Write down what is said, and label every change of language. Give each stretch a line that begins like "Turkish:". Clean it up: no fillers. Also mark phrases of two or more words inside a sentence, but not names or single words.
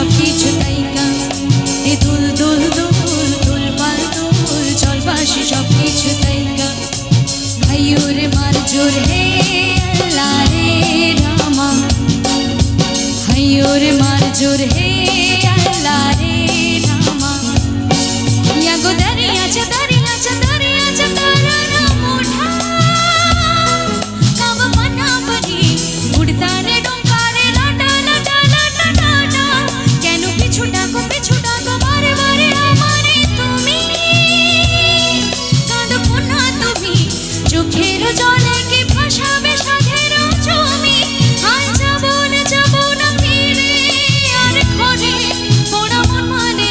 Bangla: কিছু তাইকা দুল দুল দুল দুল পাল দুল জল ভাসে সব কিছু তাইকা ভাইয়োরে মার জোর হে আল্লাহ রে রামা ভাইয়োরে মার জোর হে আল্লাহ রে রামা
Marathi: या गो दरियाच्या दरियाच्या दरियाच्या तारा मोठा काव मनावरी उडतारे डोंगारे लाटा लाटा लाटा लाटा
Bangla: কেন পিছু ডাকো বারে বারে আমারে তুমি কাঁদো না তুমি চোখের জলে কি ভাসাবে সাধের জমি হায় যাব না ফিরে আর ঘরে পোড়া মন মানে